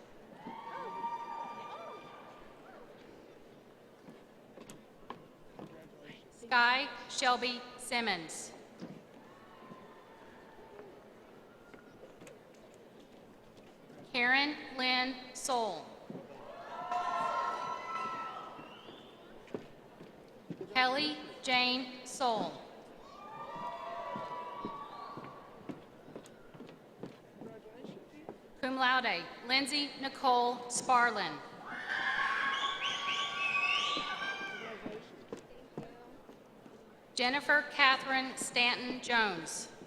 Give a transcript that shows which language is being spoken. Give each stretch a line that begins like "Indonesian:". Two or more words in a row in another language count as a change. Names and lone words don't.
English: Sky Shelby Simmons. Karen Lynn Soul. Kelly Jane Soul.
Latin: Cum laude,
English: Lindsay Nicole Sparlin. Jennifer Catherine Stanton Jones.